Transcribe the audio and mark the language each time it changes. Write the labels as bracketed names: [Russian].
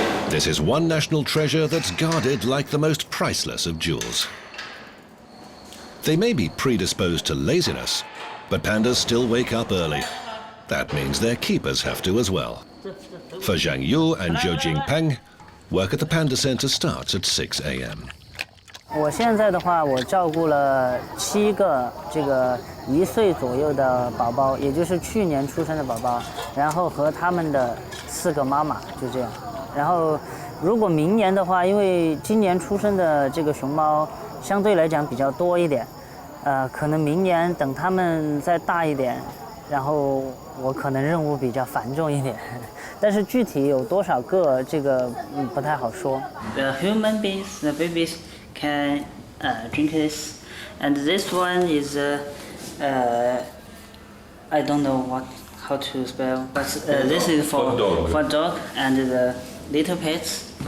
[English] This is one national treasure that's guarded like the most priceless of jewels. They may be predisposed to laziness, but pandas still wake up early. That means their keepers have to as well. For Zhang Yu and Zhou Jingpeng, work at the Panda Centre starts at 6 a.m. [Chinese] 我现在的话，我照顾了7个这个1岁左右的宝宝，也就是去年出生的宝宝，然后和他们的4个妈妈，就这样。然后，如果明年的话，因为今年出生的这个熊猫相对来讲比较多一点，可能明年等他们再大一点，然后我可能任务比较繁重一点。但是具体有多少个，这个不太好说。 [English] The human beings, the babies can drink this, and this one is I don't know how to spell, but this is for dog and the little pets.